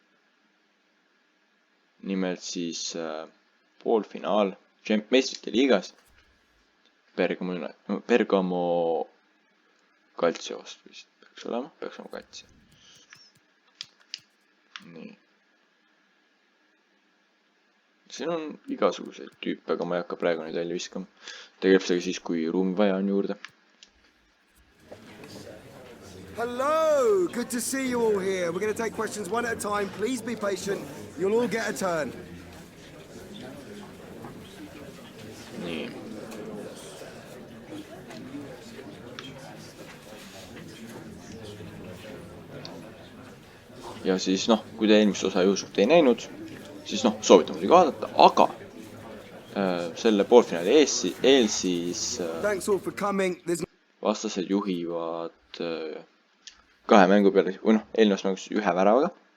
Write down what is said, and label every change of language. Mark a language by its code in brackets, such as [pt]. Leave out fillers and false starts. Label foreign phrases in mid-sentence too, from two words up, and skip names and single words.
[et] Nimelt siis poolfinaal meistrite liigas Bergamo Calciost vist peaks olema, Calcio. Nii. Siin on igasuguseid tüüpe, aga ma ei hakka praegu neid välja viskama. Tegeleb sellega siis, kui ruumi vaja on juurde. [en] Hello! Good to see you all here. We're going to take questions one at a time. Please be patient. You'll all get a turn. [et] Nii. Ja siis kui te eelmist osa juhuslikult ei näinud, siis soovitan muidugi vaadata, aga selle poolfinaali eel siis vastased juhivad kahe mängu peale, või eelnevas mängus ühe väravaga.